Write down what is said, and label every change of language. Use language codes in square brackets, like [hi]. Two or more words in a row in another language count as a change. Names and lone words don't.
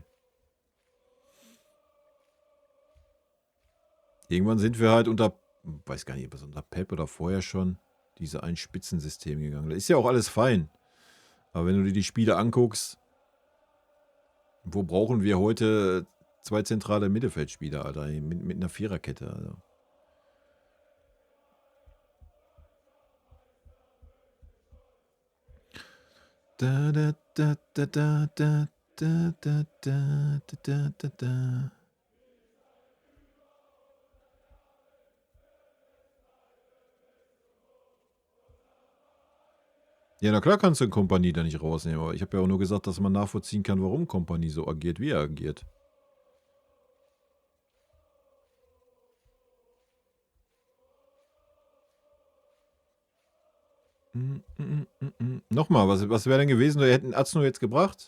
[de] Irgendwann sind wir halt unter weiß gar nicht, ob es unter Pep oder vorher schon diese Ein-Spitzensystem gegangen. Das ist ja auch alles fein. Aber wenn du dir die Spiele anguckst, wo brauchen wir heute zwei zentrale Mittelfeldspieler, Alter, mit einer Viererkette, also. Da, da, da, da, da, da, da, da, da, da, da, da. Ja, na klar kannst du Kompanie da nicht rausnehmen, aber ich habe ja auch nur gesagt, dass man nachvollziehen kann, warum Kompanie so agiert, wie er agiert. Nochmal, was wäre denn gewesen, wir hätten Azno jetzt gebracht?